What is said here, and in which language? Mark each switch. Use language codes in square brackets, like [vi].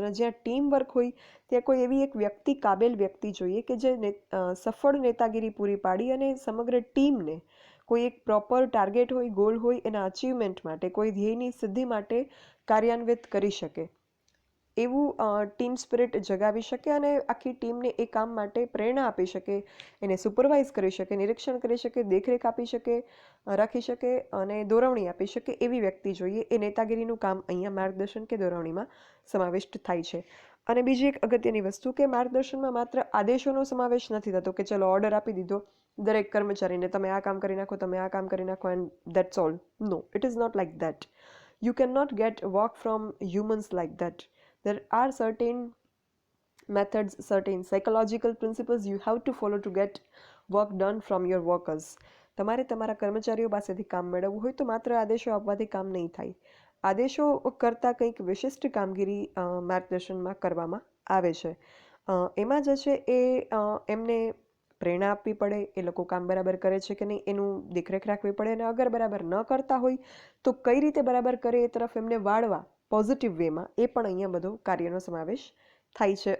[gu] અને જ્યાં team work હોય ત્યાં કોઈ એવી એક વ્યક્તિ, કાબેલ વ્યક્તિ જોઈએ કે જે સફળ નેતાગીરી પૂરી પાડી અને સમગ્ર ટીમને કોઈ એક પ્રોપર ટાર્ગેટ હોય, ગોલ હોય, એના અચીવમેન્ટ માટે, કોઈ ધ્યેયની સિદ્ધિ માટે કાર્યાન્વિત કરી શકે, એવું ટીમ સ્પિરિટ જગાવી શકે અને આખી ટીમને એ કામ માટે પ્રેરણા આપી શકે, એને સુપરવાઇઝ કરી શકે, નિરીક્ષણ કરી શકે, દેખરેખ આપી શકે, રાખી શકે અને દોરવણી આપી શકે, એવી વ્યક્તિ જોઈએ. એ નેતાગીરીનું કામ અહીંયા માર્ગદર્શન કે દોરવણીમાં સમાવિષ્ટ થાય છે. અને બીજી એક અગત્યની વસ્તુ કે માર્ગદર્શનમાં માત્ર આદેશોનો સમાવેશ નથી થતો કે ચલો ઓર્ડર આપી દીધો દરેક કર્મચારીને, તમે આ કામ કરી નાખો, તમે આ કામ કરી નાખો, [en] And that's all. No, it is not like that. You cannot get work from humans like that. There are certain methods, certain psychological principles you have to follow to get work done from your workers. [gu] તમારે તમારા કર્મચારીઓ પાસેથી કામ મેળવવું હોય તો માત્ર આદેશો આપવાથી કામ નહીં થાય. આદેશો કરતાં કંઈક વિશિષ્ટ કામગીરી માર્ગદર્શનમાં કરવામાં આવે છે. એમાં જે છે એ એમને પ્રેરણા આપવી પડે, એ લોકો કામ બરાબર કરે છે કે નહીં એનું દેખરેખ રાખવી પડે, અને અગર બરાબર ન કરતા હોય તો કઈ રીતે બરાબર કરે એ તરફ એમને વાળવા પોઝિટિવ વેમાં, એ પણ અહીંયા બધો કાર્યનો સમાવેશ થાય છે.